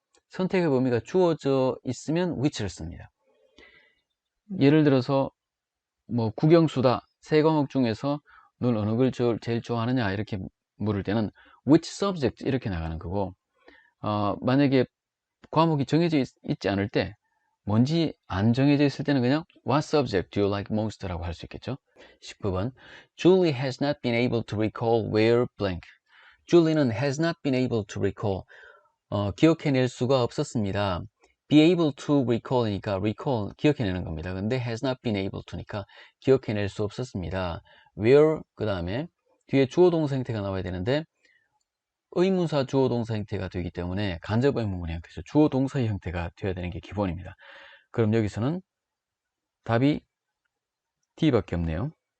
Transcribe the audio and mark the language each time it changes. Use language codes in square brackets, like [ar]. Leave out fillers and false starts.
[ko] 선택의 범위가 주어져 있으면 which를 씁니다. 예를 들어서 뭐 국영수다. 세 과목 중에서 넌 어느 걸 제일 좋아하느냐 이렇게 물을 때는 [en] which subject [ko] 이렇게 나가는 거고 만약에 과목이 정해져 있지 않을 때 뭔지 안 정해져 있을 때는 그냥 [en] what subject do you like most [ko] 라고 할 수 있겠죠. 19번 [en] Julie has not been able to recall where blank. Julie [ko] 는 [en] has not been able to recall. [ko] 기억해낼 수가 없었습니다. [en] be able to recall [ko] 이니까 recall 기억해내는 겁니다. 근데 [en] has not been able to [ko] 니까 기억해낼 수 없었습니다. where 그 다음에 뒤에 주어 동사 형태가 나와야 되는데 의문사 주어 동사 형태가 되기 때문에 간접 의문문의 형태죠. 주어 동사의 형태가 되어야 되는 게 기본입니다. 그럼 여기서는 답이 D밖에 없네요.